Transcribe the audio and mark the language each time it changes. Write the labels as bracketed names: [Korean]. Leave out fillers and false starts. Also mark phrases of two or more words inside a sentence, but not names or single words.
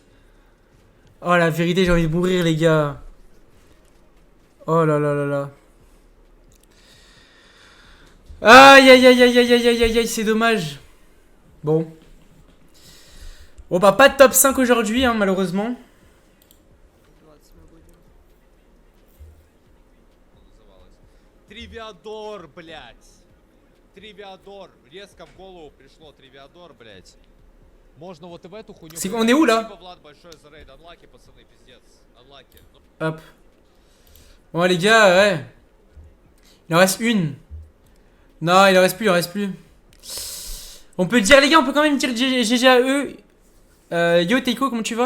[French] Oh, la vérité, j'ai envie de mourir, les gars. Oh là là là là. Aïe aïe aïe aïe aïe aïe aïe aïe aïe, c'est dommage. Bon. Bon, bah, pas de top 5 aujourd'hui, hein, malheureusement. [Russian] Тривиадор, блядь. Тривиадор. Резко в голову пришло Тривиадор, блядь. Можно вот и в эту хуйню... [French] On est où là? [Russian] Спасибо, Влад, большое за рейд. Unlucky, пацаны, пиздец. Unlucky. [French] Hop. Bon, les gars, ouais. Il en reste une. Non, il en reste plus, On peut dire, les gars, on peut quand même dire GG à eux. Yo, Teiko, comment tu vas?